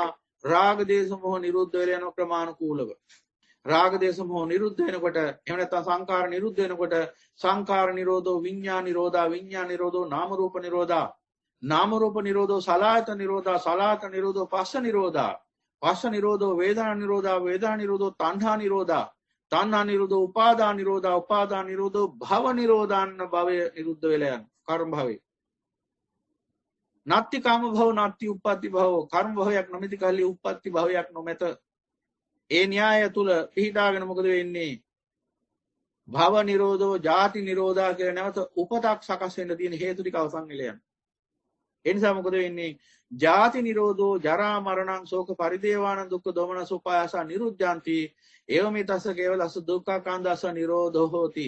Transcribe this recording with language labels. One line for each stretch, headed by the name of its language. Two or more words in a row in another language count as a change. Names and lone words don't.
Sinhala: රාග දේශ මොහ නිරුද්ධ වෙලා යන ක්‍රමානුකූලව. රාග දේශ මොහ නිරුද්ධ වෙනකොට එහෙම නැත්නම් සංකාර නිරුද්ධ වෙනකොට
Pali: සංකාර නිරෝධෝ විඥාන නිරෝධා විඥාන නිරෝධෝ නාම රූප නිරෝධා නාම රූප නිරෝධෝ සලආයතන නිරෝධා සලආයතන නිරෝධෝ පස්ස නිරෝධා පස්ස නිරෝධෝ වේදනා නිරෝධා වේදනා නිරෝධෝ තණ්හා නිරෝධා තණ්හා නිරෝධෝ උපාදාන නිරෝධා උපාදාන නිරෝධෝ භව නිරෝධාන්න
Sinhala: භවය නිරුද්ධ වෙලා යන කර්ම භවේ.
Pali: නත්ති කාම භව නත්ති උප්පත්ති භව
Sinhala: කර්ම භවයක් නොමැති කල්ලි උප්පත්ති භවයක් නොමැත. ඒ න්‍යාය තුල පිහිටාගෙන මොකද වෙන්නේ?
Pali: භව නිරෝධෝ ජාති නිරෝධා
Sinhala: කියලා නැවත උපතක් සකස් වෙන්න තියෙන හේතු ටික අවසන් වෙලා යනවා. ඒ නිසා මොකද වෙන්නේ?
Pali: ජාති නිරෝධෝ ජරා මරණං ශෝක පරිදේවාන දුක්ඛ දෝමනස උපායාස නිරුද්ධාන්ති එවමිතස්ස කේවලස්ස දුක්ඛාඛන්දස්ස නිරෝධෝ හෝති.